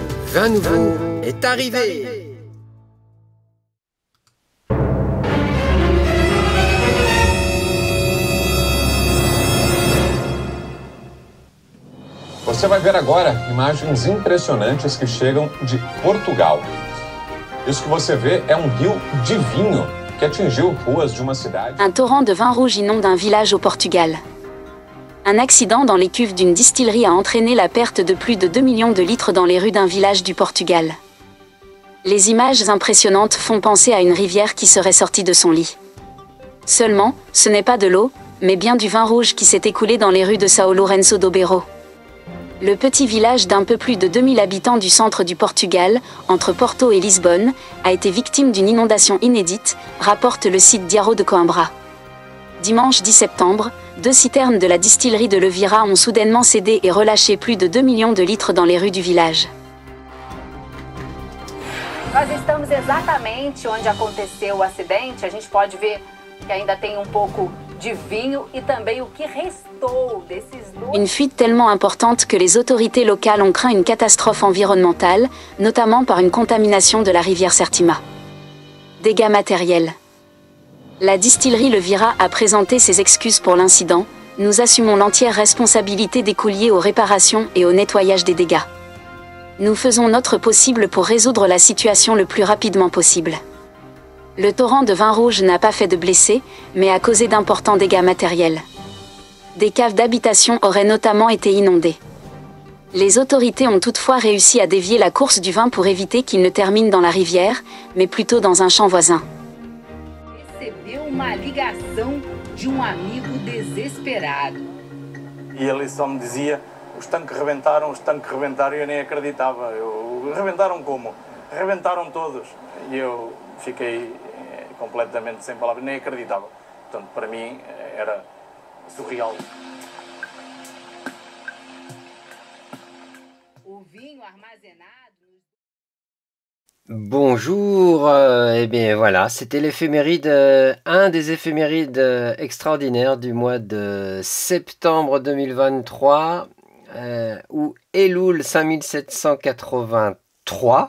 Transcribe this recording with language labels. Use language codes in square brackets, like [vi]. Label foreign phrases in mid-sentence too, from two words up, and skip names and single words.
[fr] Vin Nouveau est arrivé. [pt] Você vai ver agora imagens impressionantes que chegam de Portugal. Isso que você vê é rio de vinho que atingiu ruas de uma cidade. [fr] Un torrent de vin rouge inonde un village au Portugal. Un accident dans les cuves d'une distillerie a entraîné la perte de plus de 2 millions de litres dans les rues d'un village du Portugal. Les images impressionnantes font penser à une rivière qui serait sortie de son lit. Seulement, ce n'est pas de l'eau, mais bien du vin rouge qui s'est écoulé dans les rues de São Lourenço do Beiro. Le petit village d'un peu plus de 2000 habitants du centre du Portugal, entre Porto et Lisbonne, a été victime d'une inondation inédite, rapporte le site Diário de Coimbra. Dimanche 10 septembre, 2 citernes de la distillerie de Levira ont soudainement cédé et relâché plus de 2 millions de litres dans les rues du village. [pt] Nós estamos exatamente onde aconteceu o acidente. A gente pode ver que ainda tem pouco de vinho e também o que restou desses dois. [fr] Une fuite tellement importante que les autorités locales ont craint une catastrophe environnementale, notamment par une contamination de la rivière Sertima. Dégâts matériels. La distillerie Levira a présenté ses excuses pour l'incident. Nous assumons l'entière responsabilité des coûts liés aux réparations et au nettoyage des dégâts. Nous faisons notre possible pour résoudre la situation le plus rapidement possible. Le torrent de vin rouge n'a pas fait de blessés, mais a causé d'importants dégâts matériels. Des caves d'habitation auraient notamment été inondées. Les autorités ont toutefois réussi à dévier la course du vin pour éviter qu'il ne termine dans la rivière, mais plutôt dans un champ voisin. [pt] Recebeu uma ligação de amigo desesperado. E ele só me dizia: os tanques rebentaram, e eu nem acreditava. Rebentaram como? Rebentaram todos. E eu fiquei completamente sem palavras, nem acreditava. Portanto, para mim era surreal. O vinho armazenado. [fr] Bonjour, eh bien voilà, c'était l'éphéméride, un des éphémérides extraordinaires du mois de septembre 2023, ou Elul 5783.